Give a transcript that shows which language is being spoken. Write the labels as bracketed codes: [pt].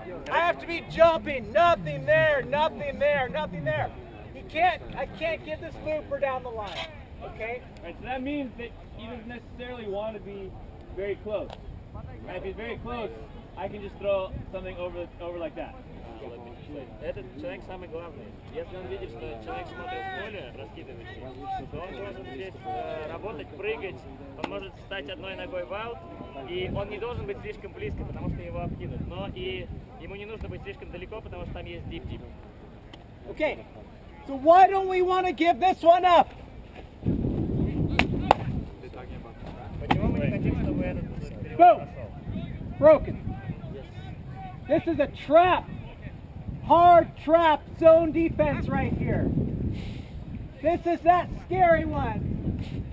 [en] I have to be jumping. Nothing there. I can't get this looper down the line. Okay? Right, so that means that he doesn't necessarily want to be very close. Right, if he's very close, I can just throw something over like that. [ru] Этот человек самый главный. Если он видит, что человек смотрит в поле, раскидывающий, то он должен здесь работать, прыгать, он может встать одной ногой в аут, и он не должен быть слишком близко, потому что его обкинут. Но и ему не нужно быть слишком далеко, потому что там есть дип-дип. [en] Okay, so why don't we want to give this one up? [ru] Почему мы не хотим, чтобы этот перевод [en] Boom! [ru] прошел? [en] Broken. This is a trap. Hard trap zone defense right here. This is that scary one.